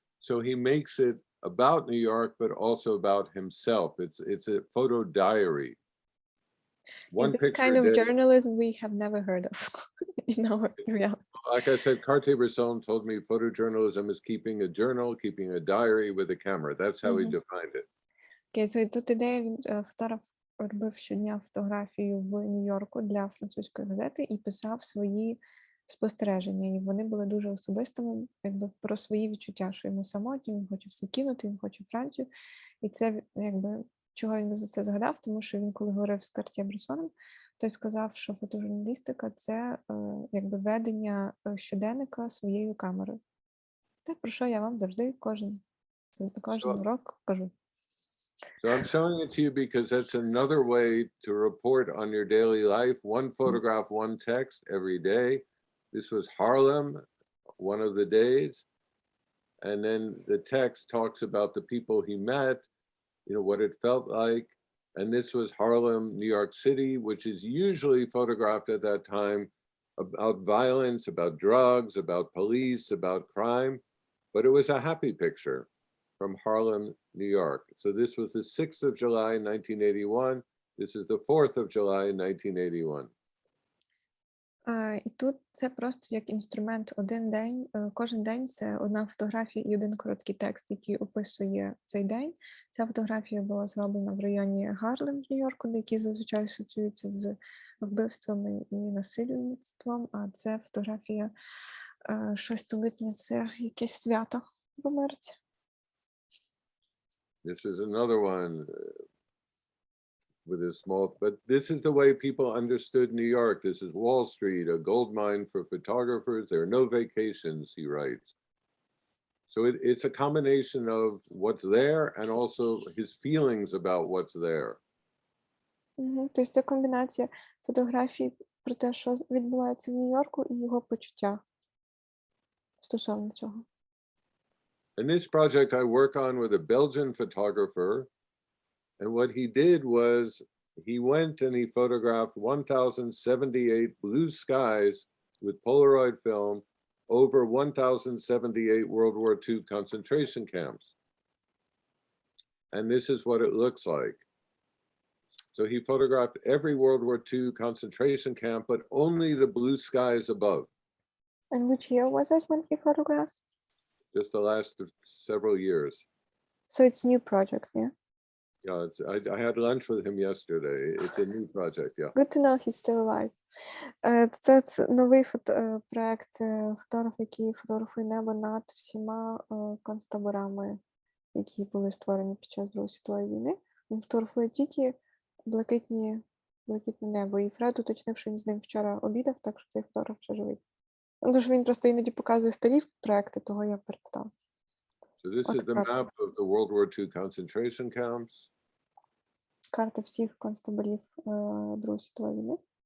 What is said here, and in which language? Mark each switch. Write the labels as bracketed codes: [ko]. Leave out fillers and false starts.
[en] So he makes it about New York, but also about himself. It's a photo diary. This kind of journalism we have never heard of in our reality. Like I said, Cartier-Bresson told me photojournalism is keeping a journal, keeping a diary with a camera. That's how he defined it. Okay, so [uk] тут ідея, він фотограф робив щодня фотографію в Нью-Йорку для французької газети і писав свої спостереження. І вони були дуже особистими, якби про свої відчуття, що йому самотньо, він хоче все кинути, він хоче Францію. І це, якби, чого він за це згадав, тому що він, коли говорив з Картє-Бресоном, той сказав, що фотожурналістика – це якби ведення щоденника своєю камерою. Те, про що я вам завжди кожен урок кажу. [en] So I'm showing it to you because that's another way to report on your daily life. One photograph, one text every day. This was Harlem, one of the days. And then the text talks about the people he met, what it felt like. And this was Harlem, New York City, which is usually photographed at that time about violence, about drugs, about police, about crime. But it was a happy picture from Harlem, New York. So this was the 6th of July, 1981. This is the 4th of July, 1981. [uk] І тут це просто як інструмент. Один день, кожен день це одна фотографія і один короткий текст, який описує цей день. Ця фотографія була зроблена в районі Гарлем в Нью-Йорку, який зазвичай асоціюється з вбивствами і насильництвом, а це фотографія 6 липня, це якесь свято в Америці. [en] This is another one with a small, but this is the way people understood New York. This is Wall Street, a gold mine for photographers. There are no vacations, he writes. So it's a combination of what's there and also his feelings about what's there. [uk] Тобто це комбінація фотографій про те, що відбувається в Нью-Йорку, і його почуття стосовно цього. [en] In this project, I work on with a Belgian photographer. And what he did was he went and he photographed 1,078 blue skies with Polaroid film over 1,078 World War II concentration camps. And this is what it looks like. So he photographed every World War II concentration camp, but only the blue skies above. And which year was it when he photographed? Just the last several years. So it's a new project, yeah? Yeah, I had lunch with him yesterday. It's a new project, yeah. Good to know he's still alive. [uk] Це новий проект фотограф, який фотографує небо над всіма концтаборами, які були створені під час Другої світової війни. Він фотографує тільки блакитне небо. І Фред уточнив, що він з ним вчора обідав, так що цей фотограф ще живий. Тож він просто іноді показує старі проекти, того я перепитав. [en] So this is the map of the World War II concentration camps. [uk] Карта всіх концтаборів Другої світової війни.